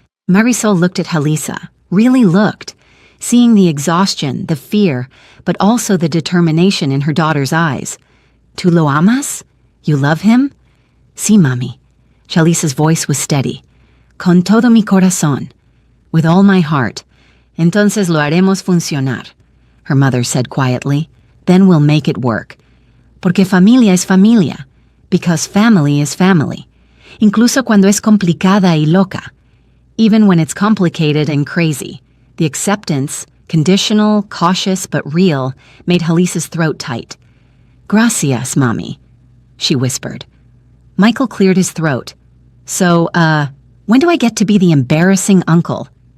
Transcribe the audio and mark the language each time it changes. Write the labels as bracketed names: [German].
[English] Marisol looked at Jalisa, really looked, seeing the exhaustion, the fear, but also the determination in her daughter's eyes. [Spanish] ¿Tú lo amas? [English] You love him? [Spanish] Sí, mami. [English] Jalisa's voice was steady. [Spanish] Con todo mi corazón. [English] With all my heart. [Spanish] Entonces lo haremos funcionar, [English] her mother said quietly. Then we'll make it work. [Spanish] Porque familia es familia. [English] Because family is family. [Spanish] Incluso cuando es complicada y loca. [English] Even when it's complicated and crazy. The acceptance, conditional, cautious, but real, made Jalisa's throat tight. Gracias, Mommy, she whispered. Michael cleared his throat. So, when do I get to be the embarrassing uncle?